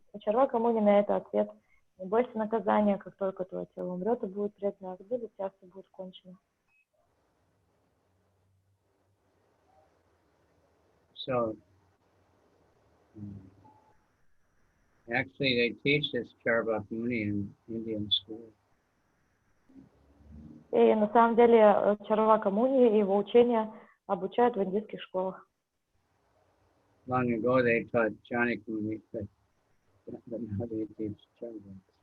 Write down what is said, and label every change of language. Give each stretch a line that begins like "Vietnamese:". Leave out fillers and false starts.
Russian: У Чарвакамуни на это ответ: не бойся наказания, как только твое тело умрет и будет предано огню, для тебя все будет кончено.
English: So, actually, they teach this Charbak-muni in Indian school.
Russian: И на самом деле Чарвакамуни и его учения обучают в индийских школах.
English: Long ago, they taught Janak-muni, but now they teach Charbak.